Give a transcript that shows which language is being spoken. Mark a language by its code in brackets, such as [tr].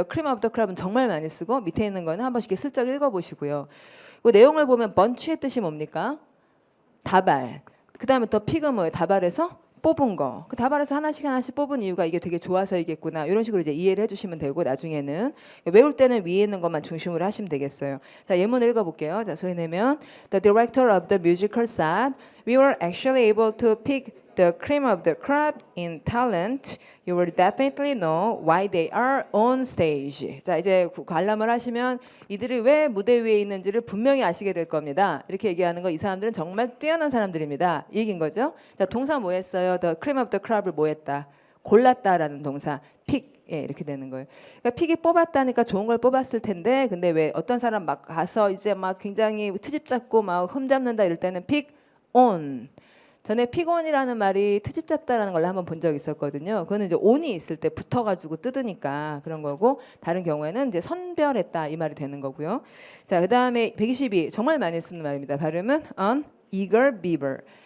[ko] the cream of the crop은 정말 많이 쓰고 밑에 있는 거는 한 번씩 슬쩍 읽어보시고요. 그 내용을 보면 bunch의 뜻이 뭡니까? 다발. 그다음에 the pick은 뭐예요? 다발에서 뽑은 거. 그 다발에서 하나씩 뽑은 이유가 이게 되게 좋아서이겠구나. 이런 식으로 이제 이해를 해주시면 되고 나중에는 외울 때는 위에 있는 것만 중심으로 하시면 되겠어요. 자 예문 읽어볼게요. 자 소리 내면 [en] The director of the musical said we were actually able to pick the cream of the crop in talent. You will definitely know why they are on stage. [ko] 자 이제 관람을 하시면 이들이 왜 무대 위에 있는지를 분명히 아시게 될 겁니다. 이렇게 얘기하는 거 이 사람들은 정말 뛰어난 사람들입니다. 이 얘기인 거죠. 자 동사 뭐 했어요? The cream of the crop을 뭐 했다? 골랐다라는 동사 pick 예, 이렇게 되는 거예요. 그러니까 픽이 뽑았다니까 좋은 걸 뽑았을 텐데 근데 왜 어떤 사람 막 가서 이제 막 굉장히 트집 잡고 막 흠 잡는다 이럴 때는 pick on 전에 픽온이라는 말이 트집 잡다라는 걸 한번 본 적 있었거든요. 그거는 이제 온이 있을 때 붙어가지고 뜯으니까 그런 거고 다른 경우에는 이제 선별했다 이 말이 되는 거고요. 자 그다음에 122 정말 많이 쓰는 말입니다. 발음은 on eager beaver.